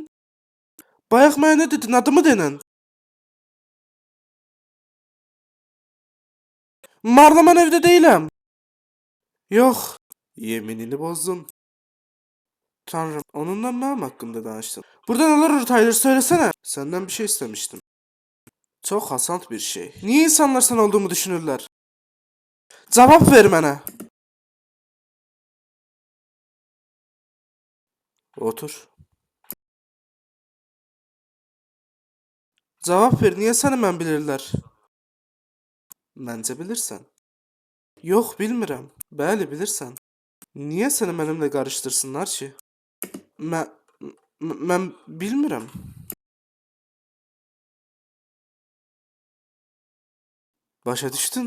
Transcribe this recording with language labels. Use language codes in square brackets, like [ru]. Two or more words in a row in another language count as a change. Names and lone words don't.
[az] Bayaq mənə nə dedin, adımı denən? Marla mən evdə deyiləm. Yox. Yeminini bozdun. Tanrım, onunla mənim haqqımda danışdın. Burada nələr olur Tyler, [tr] söylesene. Senden bir şey istemiştim. Çok hasant bir şey. Niye insanlar sen olduğumu düşünürler? Cevap ver mənə. Otur. Cevap ver, niye [az] səni mən bilirlər? Məncə bilirsən. Yox, bilmirəm. Bəli, bilirsən. Niyə səni mənimlə qarışdırsınlar ki? Mən bilmirəm. Başa düşdün?